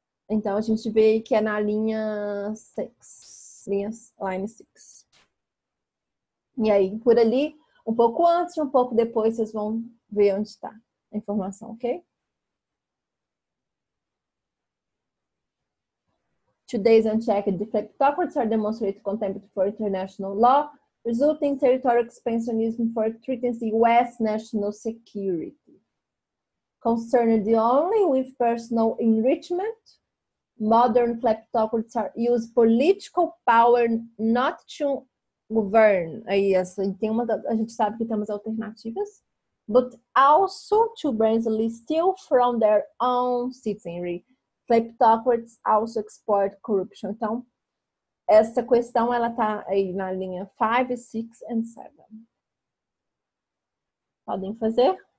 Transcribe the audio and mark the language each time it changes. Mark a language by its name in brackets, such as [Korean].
[Portuguese] Então, a gente vê que é na linha 6. [English] Line 6. [Portuguese] E aí, por ali, um pouco antes e um pouco depois, vocês vão ver onde está a informação, ok? [English] Today's unchecked kleptocrats are demonstrating contempt for international law, resulting in territorial expansionism for threatening the U.S. national security. Concerned only with personal enrichment, modern kleptocrats use political power not to govern. [Portuguese] Aí, a gente sabe que temos alternativas. [English] But also to brazenly steal from their own citizenry. Kleptocrats also export corruption. [Portuguese] Então, essa questão ela tá aí na linha 5, 6 and 7. Podem fazer?